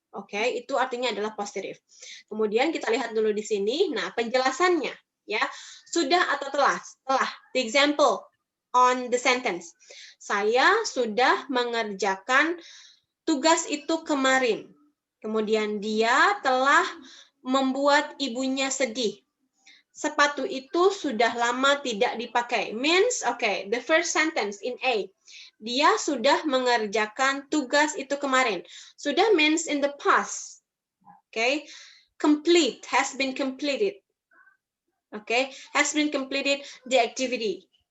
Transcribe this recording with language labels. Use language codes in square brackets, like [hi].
[id] Itu artinya adalah positif. Kemudian kita lihat dulu di sini. Nah, penjelasannya ya, sudah atau telah. Telah. [en] The example on the sentence. [id] Saya sudah mengerjakan tugas itu kemarin. Kemudian dia telah membuat ibunya sedih. Sepatu itu sudah lama tidak dipakai. [en] Means, the first sentence in A. [id] Dia sudah mengerjakan tugas itu kemarin. [en] Sudah means in the past. Complete, has been completed. Has been completed the activity.